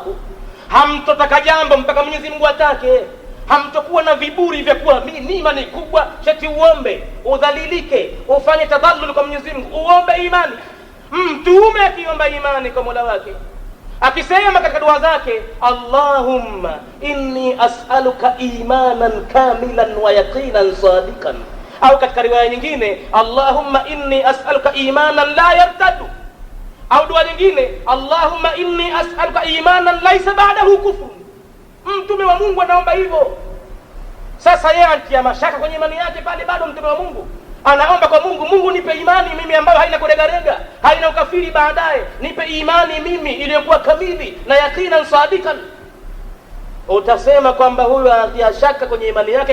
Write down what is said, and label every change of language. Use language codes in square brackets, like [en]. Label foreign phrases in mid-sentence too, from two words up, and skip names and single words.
[sw] Hamtotaka jambo mpaka Mwenyezi Mungu atake. Hamtokuwa na viburi vya kuwa mimi imani kubwa shati uombe udhalilike, ufanye tadhallul kwa Mwenyezi Mungu, uombe imani. Mtume akiomba imani kwa Mola wake, akisema katika dua zake [ar] اللهم إني أسألك إيمانا كاملا ويقينا صادقا, [sw] au katika riwaya nyingine [ar] اللهم إني أسألك إيمانا لا يرتد, [sw] au dua nyingine [ar] اللهم إني أسألك إيمانا ليس بعده كفر. [sw] Mtume wa Mungu anaomba hivyo. Sasa yeye anatia mashaka kwenye imani yake pale, bado mtume wa Mungu anaomba kwa Mungu, Mungu nipe imani mimi ambayo haina kuregarega, haina ukafiri baadaye, nipe imani mimi iliyokuwa kamili na yakina sadikan. Utasema kwamba huyu anatia shaka kwenye imani yake.